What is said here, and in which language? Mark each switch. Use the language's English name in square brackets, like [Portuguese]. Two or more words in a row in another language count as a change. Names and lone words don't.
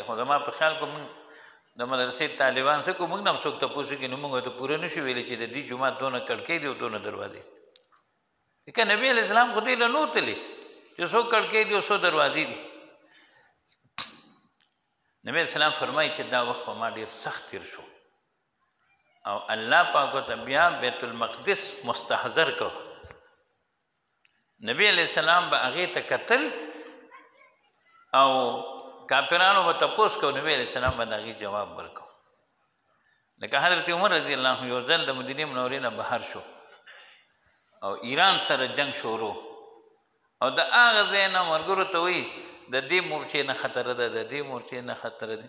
[Pashto] خو زما په خیال کې موږ د مدرسې طالبان څه کوو، موږ نه هم څوک تپوس وکړي نو موږ ورته پوره نه شو ویلی چې د دې جومات دونه کړکۍ دي او دونه دروازې. ځکه نبي علیه السلام خو دې له نو تللی چې څو کړکۍ دي او څو دروازې دي. نبی علیه السلام فرمایي چې دا وخت په ما ډېر سخت تېر شو او الله پاک ورته بیا بیت المقدس مستحضر کو. نبی علیہ السلام به هغې ته کتل او کافرانو به تپوس کو، نبی علیہ السلام به د هغې جواب ورکو. لکه حضرت عمر رضی الله عنه یو ځل د مدینې منورې نه بهر شو او ایران سره جنگ شروع او د هغه ځای نه ملګرو ته وایي د دې مورچې نه خطره ده، د دې مورچې نه خطره ده.